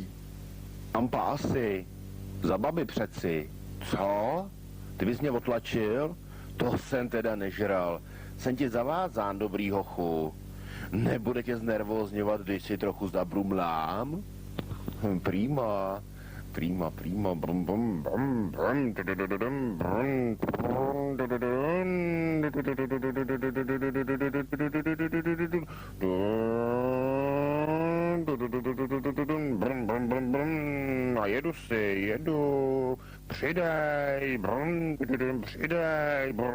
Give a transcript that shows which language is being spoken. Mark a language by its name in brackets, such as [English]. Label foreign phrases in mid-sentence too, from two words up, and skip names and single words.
[Czech] Ampa asi. Za babi přeci. Co? Ty bys mě otlačil? To jsem teda nežral. Jsem ti zavázán, dobrý hochu. Nebude tě znervózňovat, když si trochu zabrumlám? Prima. Prima, prima, brum, brum, brum, brum, dudududum, brum, a jedu si, jedu, přidej, přidej,